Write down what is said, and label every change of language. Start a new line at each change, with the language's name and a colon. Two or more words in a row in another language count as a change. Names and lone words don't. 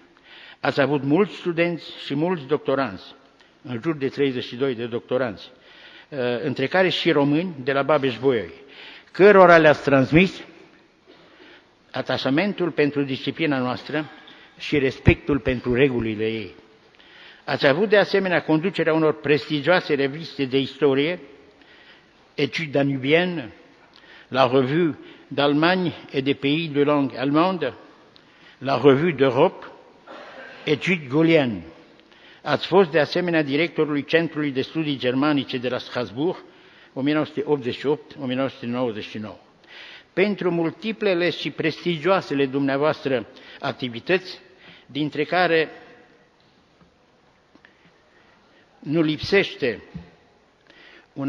Romanian: Ați avut mulți studenți și mulți doctoranți, în jur de 32 de doctoranți, între care și români de la Babeș-Bolyai, cărora le-ați transmis atașamentul pentru disciplina noastră și respectul pentru regulile ei. Ați avut de asemenea conducerea unor prestigioase reviste de istorie, Études danubiennes, la Revue d'Allemagne et des pays de langue allemande, la Revue d'Europe, Études gaulliennes. Ați fost de asemenea directorului Centrului de Studii Germanice de la Strasbourg, 1988-1999. Pentru multiplele și prestigioasele dumneavoastră activități, dintre care nu lipsește un